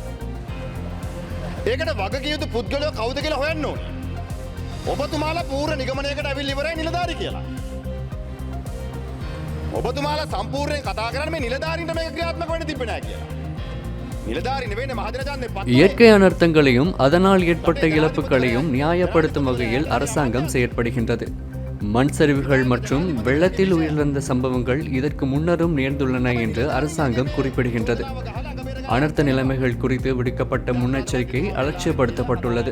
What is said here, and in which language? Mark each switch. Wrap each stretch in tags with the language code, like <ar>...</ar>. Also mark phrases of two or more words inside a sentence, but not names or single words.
<si>ඒකට වගකිය යුතු පුද්ගලයෝ කවුද කියලා හොයන්න ඕනේ. ඔබතුමාලා පූර්ණ නිගමනයකට ඇවිල්ලා ඉවරයි නිලධාරී කියලා. ඔබතුමාලා සම්පූර්ණයෙන් කතා කරන්නේ මේ නිලධාරීන්ට මේක ක්‍රියාත්මක වෙන්න තිබ්බේ නැහැ කියලා. නිලධාරී නෙවෙයි මහදෙනජාන්නේ.</si> <ta>இயற்கை அனர்த்தங்களையும் அதனால் ஏற்பட்ட இழப்புகளையும் நியாயப்படுத்தும் வகையில் அரசாங்கம் செயற்படுகின்றது. மண் சரிவுகள் மற்றும் வெள்ளத்தில் உயிரிழந்த சம்பவங்கள் இதற்கு முன்னரும் நேர்ந்துள்ளன என்று அரசாங்கம் குறிப்பிடுகின்றது. அனர்த்த நிலைமைகள் குறித்து விடுக்கப்பட்ட முன்னெச்சரிக்கை அலட்சியப்படுத்தப்பட்டுள்ளது.</ta>